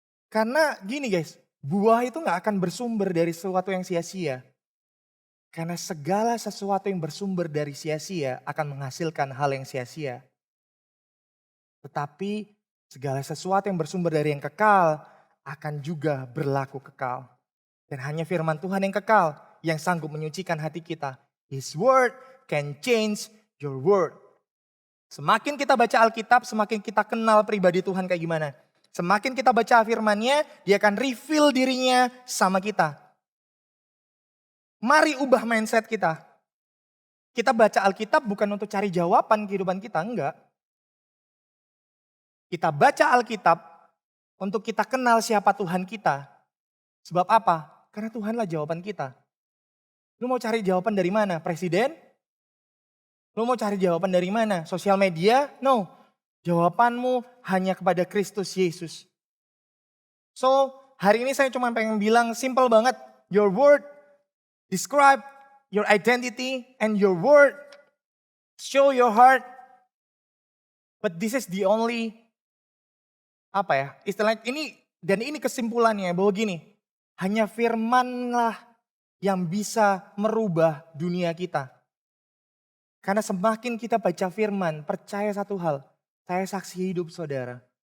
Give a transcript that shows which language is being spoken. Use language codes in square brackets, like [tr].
[id] Karena gini guys, buah itu gak akan bersumber dari sesuatu yang sia-sia. Karena segala sesuatu yang bersumber dari sia-sia akan menghasilkan hal yang sia-sia. Tetapi segala sesuatu yang bersumber dari yang kekal akan juga berlaku kekal. Dan hanya firman Tuhan yang kekal yang sanggup menyucikan hati kita. [en] His word can change your world. [id] Semakin kita baca Alkitab, semakin kita kenal pribadi Tuhan kayak gimana. Semakin kita baca firman-Nya, dia akan reveal dirinya sama kita. Mari ubah mindset kita. Kita baca Alkitab bukan untuk cari jawaban kehidupan kita, enggak. Kita baca Alkitab untuk kita kenal siapa Tuhan kita. Sebab apa? Karena Tuhanlah jawaban kita. Lu mau cari jawaban dari mana? Presiden? Lu mau cari jawaban dari mana? Sosial media? No. Jawabanmu hanya kepada Kristus Yesus. So, hari ini saya cuma pengen bilang simple banget. [en] Your word describe your identity and your word show your heart. But this is the only, [id] istilahnya ini, dan ini kesimpulannya bahwa gini, hanya firmanlah yang bisa merubah dunia kita. Karena semakin kita baca firman, percaya satu hal, saya saksi hidup saudara.